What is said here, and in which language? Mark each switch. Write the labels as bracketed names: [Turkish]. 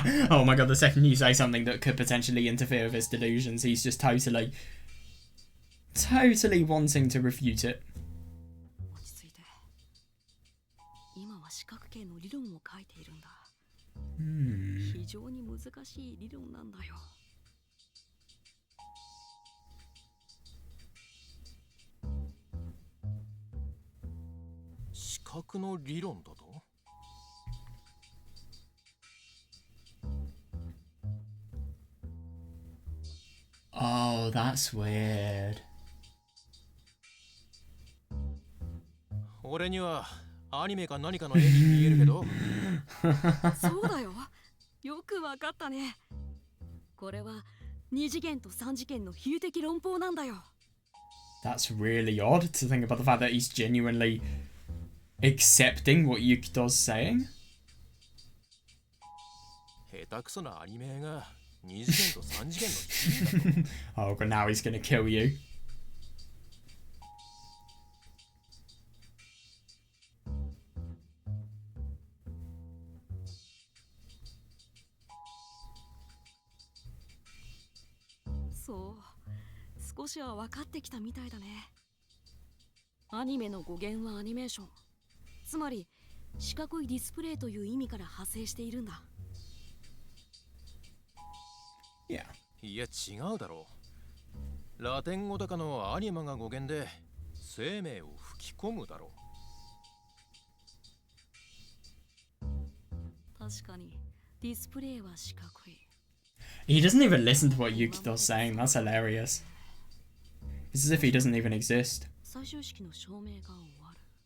[English] Oh my god, the second you say something that could potentially interfere with his delusions, he's just totally wanting to refute it. [Japanese] 落ち着いて。今は四角形の理論を書いているんだ。非常に難しい理論なんだよ。四角の理論だと。 [English] Oh, that's weird. [Japanese] 俺にはアニメか何かの絵に見えるけど。そうだよ。よくわかったね。これは2次元と3次元の比喩的論法なんだよ。 [English] That's really odd to think about the fact that he's genuinely accepting what Yukito's saying. [Japanese] 下手くそなアニメが2次元と3次元の比喩だと。 [English] Oh, but now he's gonna kill you. [Japanese] そう、少しは分かってきたみたいだね。アニメの語源はアニメーション。つまり四角いディスプレイという意味から派生しているんだ。 [English] Yeah. [Japanese] いや違うだろう。ラテン語だかのアニマが語源で生命を吹き込むだろう。確かにディスプレイは四角い。 [English] He doesn't even listen to what Yukito's saying. That's hilarious. It's as if he doesn't even exist. [Japanese] 最終式の証明が終わる。